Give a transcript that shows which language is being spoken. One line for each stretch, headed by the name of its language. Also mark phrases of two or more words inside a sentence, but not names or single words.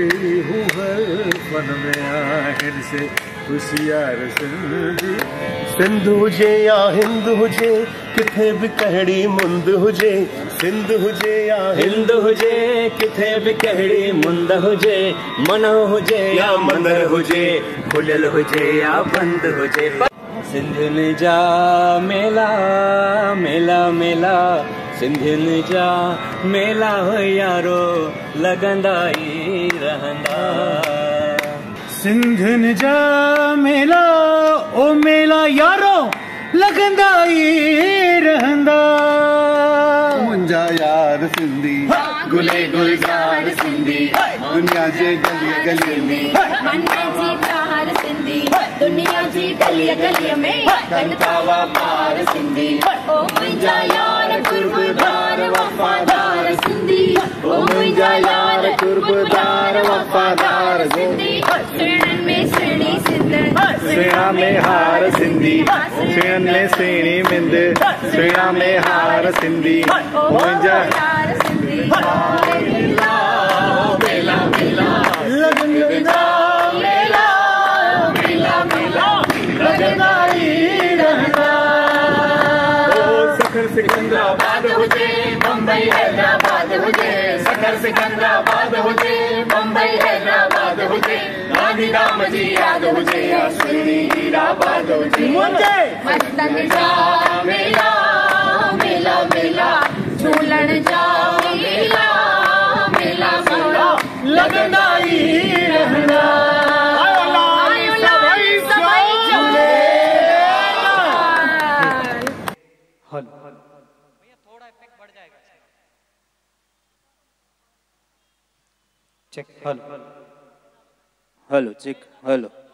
Sindhi: हू फन में आहिनि से होशियार सिंधी सिंध हुजे या हिंद हुजे किथे भी कहिड़ी मुंद हुजे सिंध हुजे या हिंद हुजे किथे भी कहिड़ी मुंद हुजे मन हुजे या मंदर हुजे खुलियल हुजे या बंद हुजे सिंधियुनि जा मेला मेला मेला सिंधियुनि जा मेला हो यारो लगंदा ई रहंदा सिंधियुनि जा मेला ओ मेला यारो लगंदा ई रहंदा मुंहिंजा यार सिंधी गुले गुलजार सिंधी दुनिया जे गली गली में मन जी प्यार सिंधी दुनिया जी गली गली में करता वापार सिंधी ओ मुंहिंजा यार कुर्बदार वफादार सिंधी ओ मुंहिंजा यार कुर्बदार वफादार सिंधी सुहिणनि में सुहिणी सिंध सुहिणा में हार सिंधी सुहिणनि में सुहिणी मिंद सुहिणा में हार सिंधी मुंहिंजा यार सिंधी मेला मेला मेला लगंदा मेला मेला मेला लगंदा ई रहंदा सखर सिकंदराबाद हुजे बम्बई हैदराबाद हुजे सखर सिकंदराबाद हुजे बम्बई हैदराबाद हुजे गांधीधाम जी याद हुजे या सुहिणी हीराबाद हुजे मस्तन जा मेला मेला मेला झूलण जा मेला मेला मेला लगंदा ई रहंदा
Hindi: थोड़ा इफेक्ट बढ़ जाएगा
English: check hello hello check hello